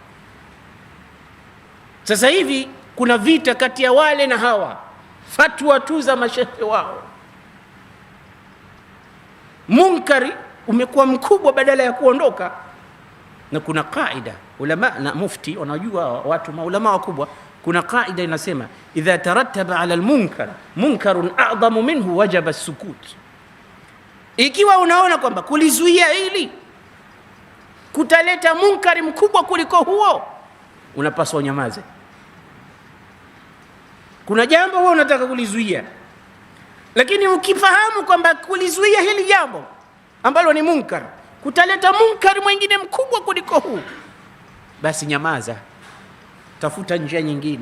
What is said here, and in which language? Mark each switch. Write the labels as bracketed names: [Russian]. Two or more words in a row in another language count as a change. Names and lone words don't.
[Swahili] Sasa hivi kuna vita kati ya wale na hawa, fatwa tu za mashekhe wao. Munkari umekuwa mkubwa badala ya kuondoka. Na kuna kaida, ulama na mufti wanajua, watu maulama wakubwa, kuna kaida inasema [Arabic] إذا ترتب على المنكر منكر أعظم منه وجب السكوت. [Swahili] Ikiwa unaona kwamba kulizuia hili kutaleta munkari mkubwa kuliko huo, unapaswa unyamaze. Kuna jambo wewe unataka kulizuia, lakini ukifahamu kwamba kulizuia hili jambo ambalo ni munkar kutaleta munkari mwingine mkubwa kuliko huu, basi nyamaza, tafuta njia nyingine.